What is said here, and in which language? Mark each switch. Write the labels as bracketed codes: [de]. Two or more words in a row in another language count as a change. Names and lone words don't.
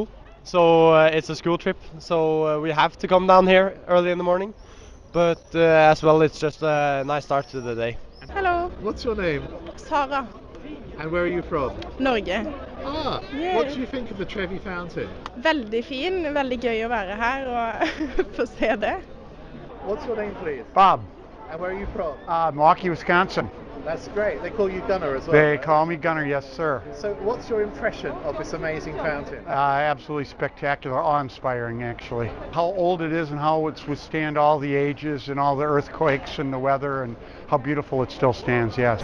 [en] So it's a school trip. So we have to come down here early in the morning. But as well, it's just a nice start to the day. Hello. What's your name? Sara. And where are you from? Norge. Ah, Yeah. What do you think of the Trevi Fountain? [no] Veldig fin, veldig gøy å være her og få se det. [en] What's your name, please? Bob, And where are you from? Milwaukee, Wisconsin. That's great. They call you Gunner as well. They right? call me Gunner, yes sir. So what's your impression of this amazing fountain? Absolutely spectacular, awe-inspiring actually. How old it is and how it's withstand all the ages and all the earthquakes and the weather, and how beautiful it still stands, yes.